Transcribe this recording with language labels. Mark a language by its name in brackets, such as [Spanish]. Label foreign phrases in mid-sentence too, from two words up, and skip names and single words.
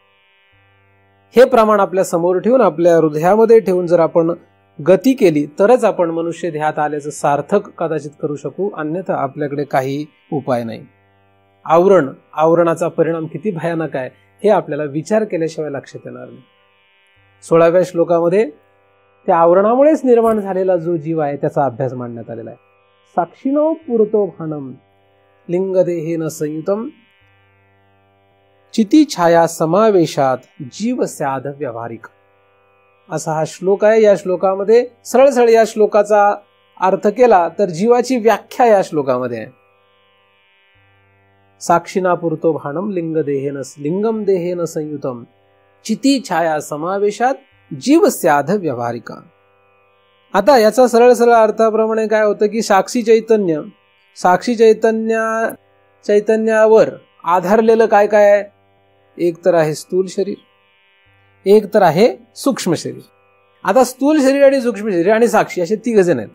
[Marathi] हे प्रमाण आपल्या समोर ठेवून आपल्या हृदयामध्ये ठेवून जर आपण गती केली तरच आपण मनुष्य ध्येयात आल्याचं सार्थक कदाचित करू शकू. अन्यथा आपल्याकडे काही उपाय नाही. आवरणाचा परिणाम किती भयानक आहे हे आपल्याला विचार केल्याशिवाय लक्षात येणार नाही. 16व्या श्लोकामध्ये त्या आवरणामुळेच निर्माण झालेला जो जीव आहे त्याचा अभ्यास मांडण्यात आलेला आहे. [Sanskrit] साक्षिणो पुरतो भानम लिंगदेहेन संयुतम चिती छाया समावेशात जीव स्याद व्यावहारिक, [Marathi] असा हा श्लोक आहे. या श्लोकामध्ये सरळ या श्लोकाचा अर्थ केला तर जीवाची व्याख्या या श्लोकामध्ये आहे. [Sanskrit] साक्षिणा पुरतो भानम लिंगम देहेन संयुतम चिती छाया समावेशात जीव स्याद व्यावहारिका. [Marathi] आता याचा सरळ अर्थाप्रमाणे काय होतं की साक्षी चैतन्यावर आधारलेलं काय आहे? एक तर आहे स्थूल शरीर, एक तर आहे सूक्ष्म शरीर. आता स्थूल शरीर आणि सूक्ष्म शरीर आणि साक्षी असे तिघ जण आहेत.